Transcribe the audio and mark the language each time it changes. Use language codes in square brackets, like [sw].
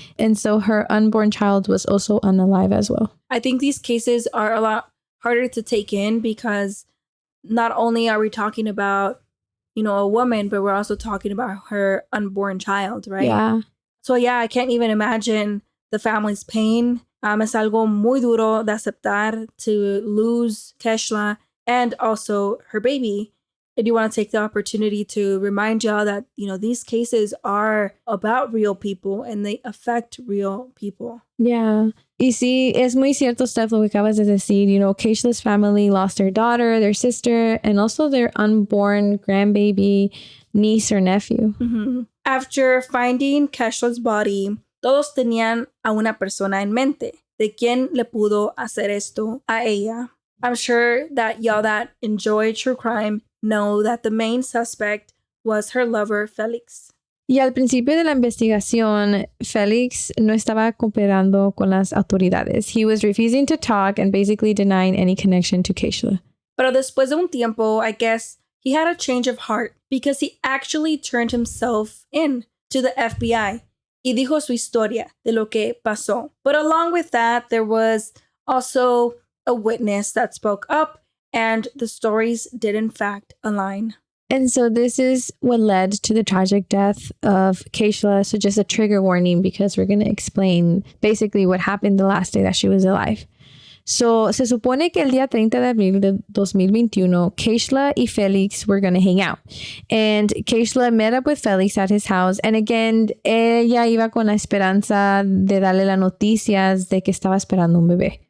[en] And so her unborn child was also unalive as well. I think these cases are a lot harder to take in because not only are we talking about a woman, but we're also talking about her unborn child, right? Yeah. So yeah, I can't even imagine the family's pain. [es] Es algo muy duro de aceptar [en] to lose Keishla and also her baby. I do want to take the opportunity to remind y'all that, these cases are about real people and they affect real people. Yeah. [es] Y sí, es muy cierto, Steph, lo que acabas de decir. [en] Keishla's family lost their daughter, their sister, and also their unborn grandbaby, niece or nephew. After finding Keishla's body, [es] todos tenían a una persona en mente. ¿De quién le pudo hacer esto a ella? [en] I'm sure that y'all that enjoy true crime know that the main suspect was her lover, Felix. [es] Y al principio de la investigación, Felix no estaba cooperando con las autoridades. [en] He was refusing to talk and basically denying any connection to Keishla. [es] Pero después de un tiempo, [en] I guess he had a change of heart because he actually turned himself in to the FBI [es] y dijo su historia de lo que pasó. [en] But along with that, there was also a witness that spoke up, and the stories did in fact align. And so this is what led to the tragic death of Keishla. So just a trigger warning, because we're going to explain basically what happened the last day that she was alive. [es] So, se supone que el día 30 de abril de 2021, Keishla y Felix [en] were going to hang out. And Keishla met up with Felix at his house. [es] And again, ella iba con la esperanza de darle las noticias de que estaba esperando un bebé.